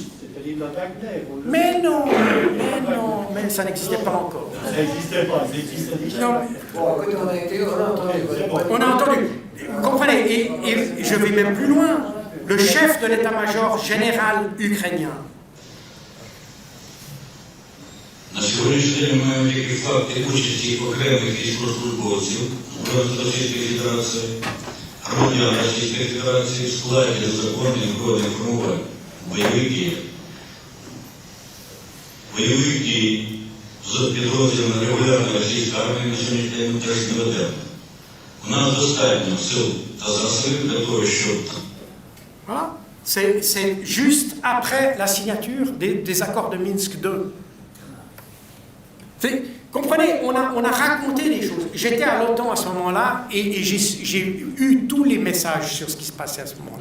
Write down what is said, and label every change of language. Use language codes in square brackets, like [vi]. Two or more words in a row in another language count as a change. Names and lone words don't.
[fr] C'était l'île de Wagner. Mais non, mais ça n'existait pas encore. Ça n'existait pas, ça existait déjà. Non. Bon, écoutez, on a entendu. On a entendu. Vous comprenez, et je vais même plus loin. Le chef de l'état-major général ukrainien. [uk] На сьогоднішній день ми маємо такі факти участі окремих військовослужбовців Збройних Російської Федерації, громадян Російської Федерації в складі законних збройних формувань бойових дій. Бойових дій з підрозділами регулярної російської армії на сьогоднішній день ми теж не ведемо. У нас достатньо сил та засобів для того, щоб [fr] Voilà. C'est juste après la signature des accords de Minsk II. Comprenez, on a raconté des choses. J'étais à l'OTAN à ce moment-là et j'ai eu tous les messages sur ce qui se passait à ce moment-là.